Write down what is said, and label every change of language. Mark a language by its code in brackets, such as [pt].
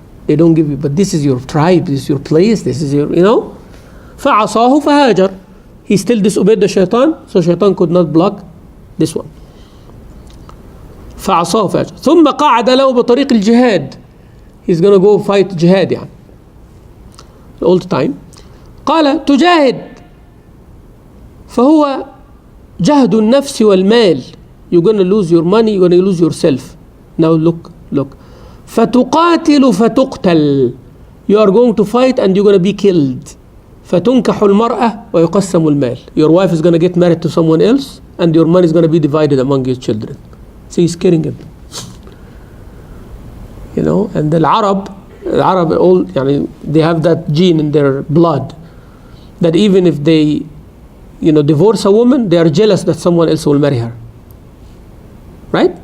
[en] They don't give you, but this is your tribe, this is your place, this is your, you know. [ar] فعصاه فهاجر. [en] He still disobeyed the shaitan, so shaitan could not block this one. [ar] فعصاه فهاجر. ثم قعد له بطريق الجهاد. [en] He's going to go fight jihad يعني. All the time. [ar] قال تجاهد فهو جهد النفس والمال. [en] You're going to lose your money, you're going to lose yourself. Now look. فتقاتل فتقتل. You are going to fight and you're going to be killed. [ar] فتنكح المرأة ويقسم المال. [en] Your wife is going to get married to someone else and your money is going to be divided among your children. So he's killing him. You know, and the Arab all, يعني, they have that gene in their blood that even if they, you know, divorce a woman, they are jealous that someone else will marry her. Right?